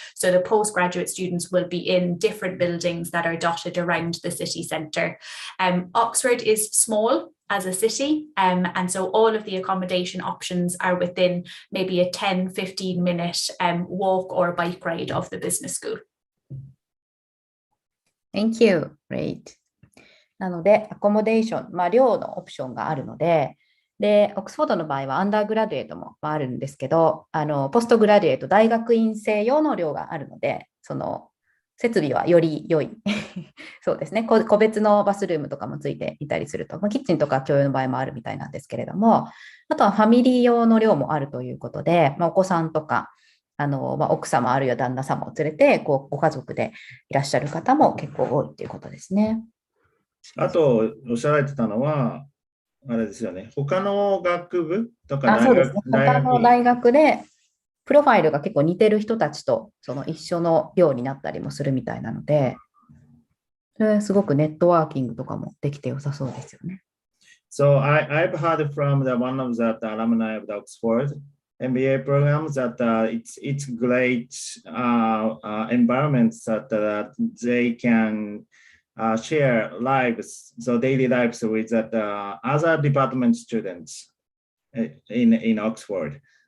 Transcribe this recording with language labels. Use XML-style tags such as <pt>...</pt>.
<en>So the postgraduate students will be in different buildings that are dotted around the city centre. Oxford is small as a city, and so all of the accommodation options are within maybe a 10-15 minute walk or bike ride of the business school. Thank you. Great.</en> <ja>なので、アコモデーション、寮のオプションがあるので、で、オックスフォードの場合はアンダーグラデュエートもあるんですけど、ポストグラデュエート、大学院生用の寮があるので、その設備はより良い。そうですね。個別のバスルームとかもついていたりすると、キッチンとか共用の場合もあるみたいなんですけれども、あとはファミリー用の寮もあるということで、お子さんとか、奥様あるいは旦那様を連れて、ご家族でいらっしゃる方も結構多いということですね。あと、おっしゃられてたのは、あれですよね。他の学部とかそうですね。他の大学で、プロファイルが結構似てる人たちと一緒の寮になったりもするみたいなので、すごくネットワーキングとかもできて良さそうですよね。</ja> <en>So I've heard from one of the alumni of the Oxford MBA programs that it's great environments that they can share lives, so daily lives with other department students in Oxford.</en>